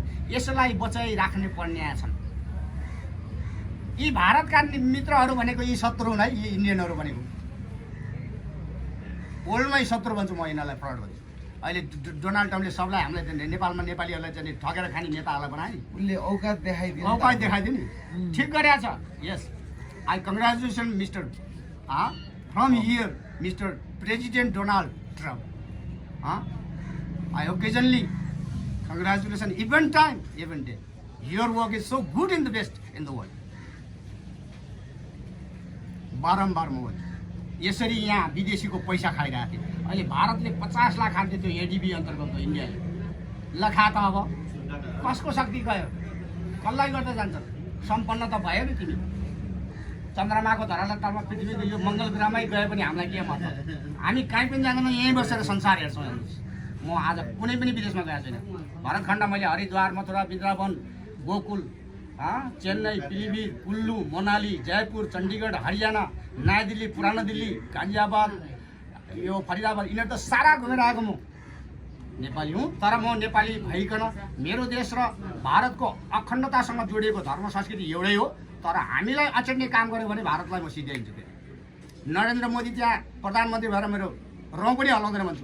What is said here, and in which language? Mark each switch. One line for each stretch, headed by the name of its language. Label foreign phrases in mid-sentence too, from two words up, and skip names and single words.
Nepali: यसलाई बचाइराख्ने पर्ने छन्। यी भारतका मित्रहरू भनेको यी शत्रु हुन् है, यी इन्डियनहरू भनेको वर्ल्डमै शत्रु भन्छु म यिनीहरूलाई, फ्रड भन्छु। अहिले डोनाल्ड ट्रम्पले सबलाई हामीलाई नेपालमा नेपालीहरूलाई चाहिँ ठगेर खाने नेताहरूलाई बनायो नि, उसले औकात देखाइदियो। औकात देखाइदियो नि, ठिक गरेछ।
English: Yes, I congratulation Mister from here Mister President Donald Trump. I occasionally congratulations, even time, even day. Your work is so good in the best in the world.
Nepali: बारम्बार म भन्छु, यसरी यहाँ विदेशीको पैसा खाइरहेको थिएँ। अहिले भारतले 50 लाख खान्थ्यो त्यो एडिबी अन्तर्गत इन्डियाले। ल खा त अब कसको शक्ति गयो? कसलाई गर्दै जान्छन्? सम्पन्न त भयो नि तिमी। चन्द्रमाको धरातलमा पृथ्वीको यो मङ्गल ग्रहमै गए पनि हामीलाई के मतलब? हामी कहीँ पनि जाँदैनौँ, यहीँ बसेर संसार हेर्छौँ। हेर्नुहोस्, म आज कुनै पनि विदेशमा गएको छैन। भरतखण्ड मैले हरिद्वार, मथुरा, वृन्दावन, गोकुल, चेन्नई, पिलिभिट, कुल्लू, मनाली, जयपुर, चण्डीगढ, हरियाणा, नयाँ दिल्ली, पुरानो दिल्ली, गाजियाबाद, यो फरिदाबाद, यिनीहरू त सारा घुमेर आएको म नेपाली हुँ। तर म नेपाली भइकन मेरो देश र भारतको अखण्डतासँग जोडिएको धर्म संस्कृति एउटै हो। तर हामीलाई अचेट्ने काम गर्यो भने भारतलाई म सिध्याइदिन्छु। नरेन्द्र मोदी त्यहाँ प्रधानमन्त्री भएर मेरो रौँ पनि हल्लाउँदैन भन्छु।